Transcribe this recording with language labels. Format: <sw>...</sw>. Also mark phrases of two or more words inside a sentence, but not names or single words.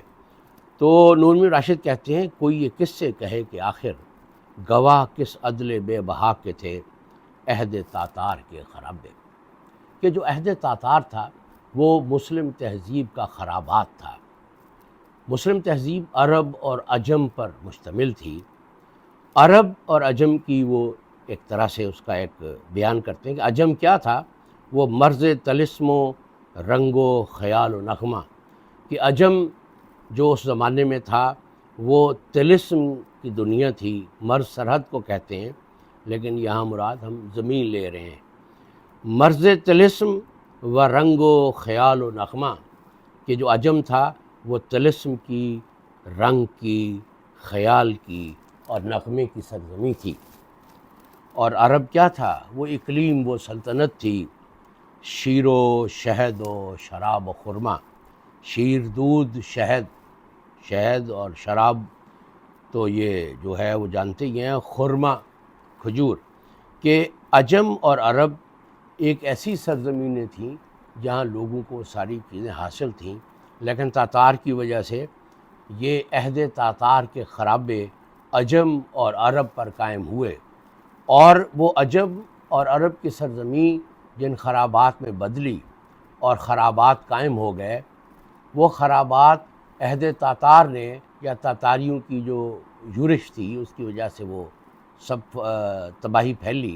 <ur>تو نون میم راشد کہتے ہیں کوئی یہ کس سے کہے کہ آخر گواہ کس عدل بے بہا کے تھے عہد تاتار کے خرابے، کہ جو عہد تاتار تھا وہ مسلم تہذیب کا خرابات تھا۔ مسلم تہذیب عرب اور عجم پر مشتمل تھی۔ عرب اور عجم کی وہ ایک طرح سے اس کا ایک بیان کرتے ہیں کہ عجم کیا تھا، وہ مرز طلسم و رنگ و خیال و نغمہ، کہ عجم جو اس زمانے میں تھا وہ طلسم کی دنیا تھی، مرز سرحد کو کہتے ہیں، لیکن یہاں مراد ہم زمین لے رہے ہیں۔ مرز طلسم و رنگ و خیال و نغمہ، کہ جو عجم تھا وہ طلسم کی، رنگ کی، خیال کی اور نغمے کی سرزمی تھی، اور عرب کیا تھا؟ وہ اقلیم، وہ سلطنت تھی، شیر و شہد و شراب و خرما، شیر دودھ، شہد اور شراب تو یہ جو ہے وہ جانتے ہی ہیں، خرما کھجور، کہ عجم اور عرب ایک ایسی سرزمینیں تھیں جہاں لوگوں کو ساری چیزیں حاصل تھیں، لیکن تاتار کی وجہ سے یہ عہد تاتار کے خرابے عجم اور عرب پر قائم ہوئے، اور وہ عجم اور عرب کی سرزمین جن خرابات میں بدلی اور خرابات قائم ہو گئے، وہ خرابات عہد تاتار نے یا تاتاریوں کی جو یورش تھی اس کی وجہ سے وہ سب تباہی پھیلی۔</ur>